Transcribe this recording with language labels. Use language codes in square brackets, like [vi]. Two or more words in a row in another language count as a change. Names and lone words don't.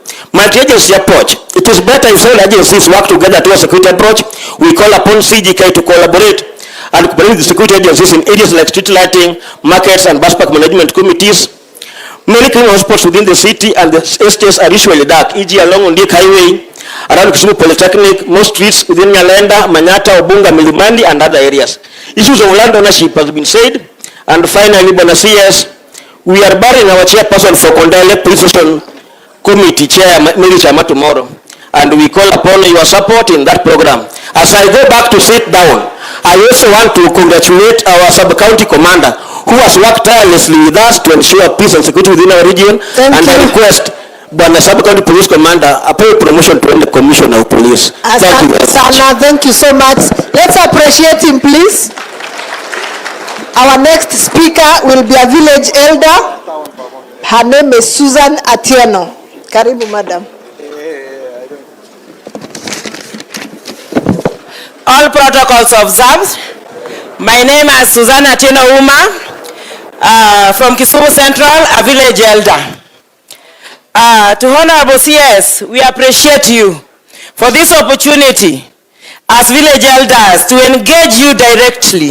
[en] Multi-agency approach. It is better if all agencies work together to a security approach. We call upon CGK to collaborate and cooperate with the security agencies in areas like street lighting, markets, and bus park management committees. Many criminal hotspots within the city and the estates are usually dark, e.g. along Ondiek Highway, around Kisumu Polytechnic, most streets within Nyalenda, Manyata, Obunga, Milimani, and other areas. Issues of land ownership has been said. And finally, Bona CS, we are burying our chairperson for Kondele Police Station Committee Chair, Mary Chama, tomorrow. and we call upon your support in that program. As I go back to sit down, I also want to congratulate our sub-county commander who has worked tirelessly with us to ensure peace and security within our region. I request Bwana sub-county police commander apewe promotion to the commissioner of police. Thank you very much. Thank you so much. Let's appreciate him, please. Our next speaker will be a village elder. Her name is Susan Atieno. Karibu, madam. All protocols observed. My name is Susan Atieno Uma, from Kisumu Central, a village elder. To Honorable CS, we appreciate you for this opportunity as village elders to engage you directly.